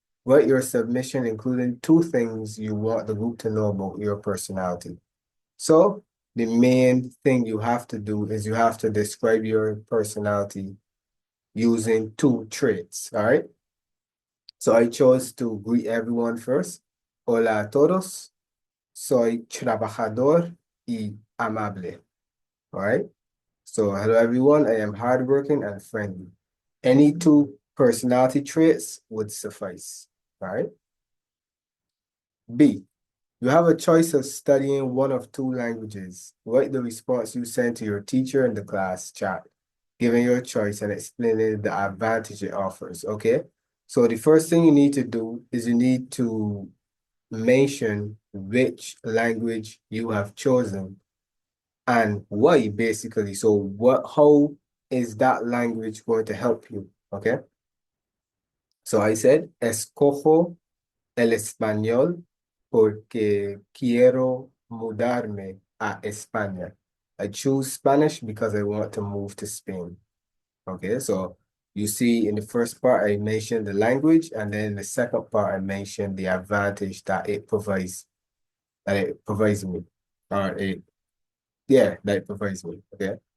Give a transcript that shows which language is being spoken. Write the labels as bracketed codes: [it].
[en] Write your submission, including 2 things you want the group to know about your personality. So the main thing you have to do is you have to describe your personality using 2 traits, all right? So I chose to greet everyone first. [es] Hola a todos, soy trabajador y amable, [en] all right? So hello everyone, I am hardworking and friendly. Any 2 personality traits would suffice, all right? B, you have a choice of studying one of 2 languages. Write the response you sent to your teacher in the class chat, giving your choice and explaining the advantage it offers, okay? So the first thing you need to do is you need to mention which language you have chosen and why, basically. So how is that language going to help you, okay? So I said, [es] escojo el español porque quiero mudarme a España. [en] I choose Spanish because I want to move to Spain. Okay, so you see in the first part, I mentioned the language, and then in the second part, I mentioned the advantage that it provides me, or that it provides me, okay?